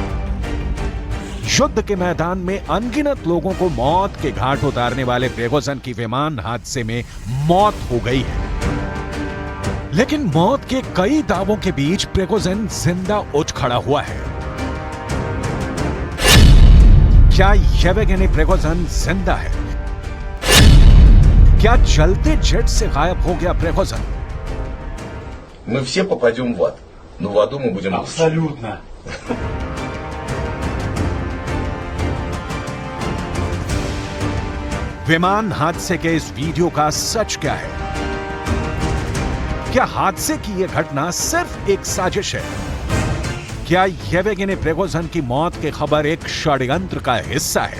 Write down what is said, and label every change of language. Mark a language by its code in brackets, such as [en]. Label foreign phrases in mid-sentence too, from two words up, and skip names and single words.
[hi] युद्ध के मैदान में अनगिनत लोगों को मौत के घाट उतारने वाले प्रिगोजिन की विमान हादसे में मौत हो गई है। लेकिन मौत के कई दावों के बीच प्रिगोजिन जिंदा उठ खड़ा हुआ है। क्या येवगेनी प्रिगोजिन जिंदा है? क्या जलते जेट से गायब हो गया प्रिगोजिन? [ru] Мы все попадем в ад, но в аду мы будем лучше. Абсолютно. [hi] विमान हादसे के इस वीडियो का सच क्या है? क्या हादसे की यह घटना सिर्फ एक साजिश है? क्या येवगेनी प्रिगोजिन की मौत की खबर एक षड्यंत्र का हिस्सा है?